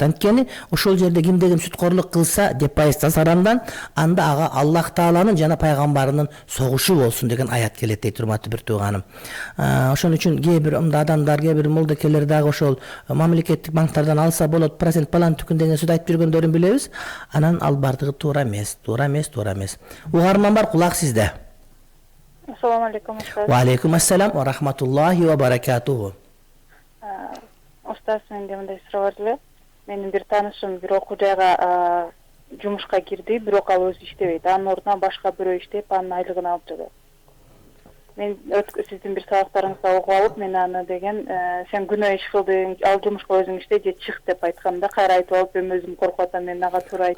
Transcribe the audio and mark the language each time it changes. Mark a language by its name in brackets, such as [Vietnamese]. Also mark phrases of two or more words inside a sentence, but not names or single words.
[Kyrgyz] Анткени ошол жерде кимде-ким сүткорлук кылса, деп пайыздан сарамдан, анда ага Аллах Тааланын жана пайгамбарынын согушу болсун деген аят келет дейт, урматтуу бир тууганым. Ошон үчүн кээ бир адамдар, кээ бир молдокелер дагы ошол мамлекеттик банктардан алса болот, процент түкүн деген сөз айтып жүргөндөрүн билебиз. Анан ал бардыгы туура эмес. Угарман бар, кулак сизде. [Arabic] السلام عليكم. وعليكم السلام ورحمة الله وبركاته. [Kyrgyz] Устаз, менде мындай суроо бар эле. Менин бир таанышым бир окуу жайга жумушка кирди, бирок ал өзү иштебейт. Анын ордуна башка бирөө иштеп, анын айлыгын алып жатат. Мен сиздин бир сабактарыңызда окуп алып, мен аны деген сен күнөө иш кылдың, ал жумушка өзүң иште же чык деп айтканда, кайра айтып алып, мен өзүм коркуп атам, мен ага туура айтам.